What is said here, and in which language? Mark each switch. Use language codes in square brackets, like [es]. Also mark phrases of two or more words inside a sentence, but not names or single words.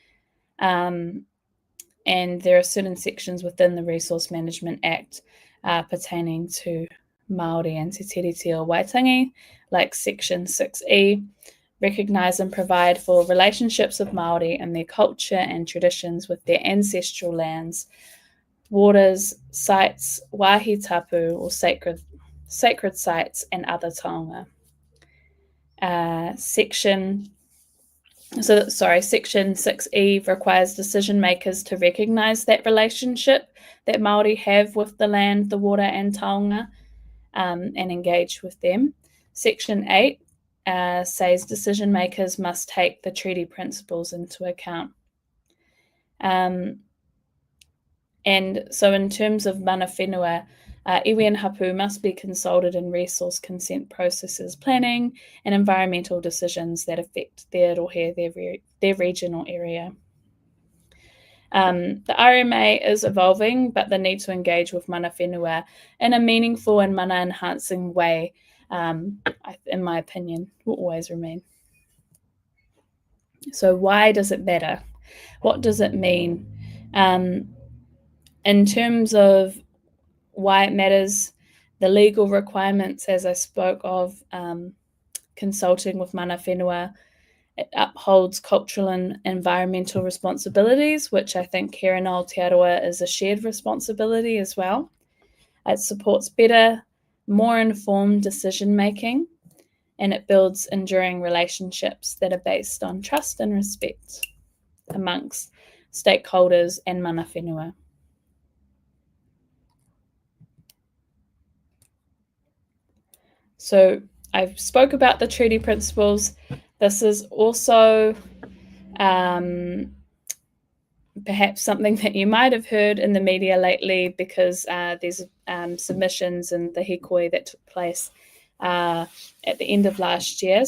[en] And there are certain sections within the Resource Management Act pertaining to Māori and Te Tiriti o Waitangi, like Section 6E, recognise and provide for relationships of Māori and their culture and traditions with their ancestral lands, waters, sites, [mi] wāhi tapu, [en] or sacred sites, and other taonga. Section 6E requires decision makers to recognise that relationship that Māori have with the land, the water, and taonga, and engage with them. Section 8 says decision makers must take the treaty principles into account. And so in terms of [mi] mana whenua, [en] iwi and hapu must be consulted in resource consent processes, planning, and environmental decisions that affect their rohe, their region or area. The RMA is evolving, but the need to engage with [mi] mana whenua [en] in a meaningful and mana enhancing way, in my opinion, will always remain. So why does it matter? What does it mean? In terms of why it matters, the legal requirements, as I spoke of, consulting with [mi] mana whenua, [en] it upholds cultural and environmental responsibilities, which I think here in Aotearoa is a shared responsibility as well. It supports better, more informed decision making, and it builds enduring relationships that are based on trust and respect amongst stakeholders and [mi] mana whenua. [en] So I spoke about the treaty principles. This is also perhaps something that you might have heard in the media lately, because there's submissions in the hikoi that took place at the end of last year.